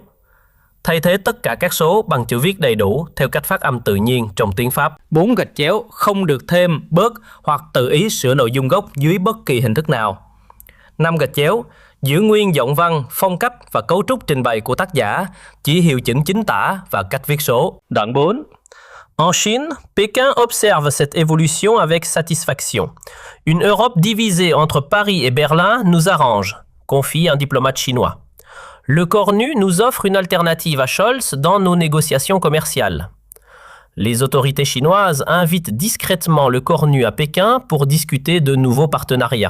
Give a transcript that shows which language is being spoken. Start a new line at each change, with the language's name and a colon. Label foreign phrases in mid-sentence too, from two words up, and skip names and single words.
Vietnamese: Thay thế tất cả các số bằng chữ viết đầy đủ theo cách phát âm tự nhiên trong tiếng Pháp. 4 gạch chéo không được thêm, bớt hoặc tự ý sửa nội dung gốc dưới bất kỳ hình thức nào. 5 gạch chéo. Giữ nguyên giọng văn, phong cách và cấu trúc trình bày của tác giả, chỉ hiệu chỉnh chính tả và cách viết số. Đoạn 4.
French: En Chine, Pékin observe cette évolution avec satisfaction. Une Europe divisée entre Paris et Berlin nous arrange, confie un diplomate chinois. Le Cornu nous offre une alternative à Scholz dans nos négociations commerciales. Les autorités chinoises invitent discrètement le Cornu à Pékin pour discuter de nouveaux partenariats.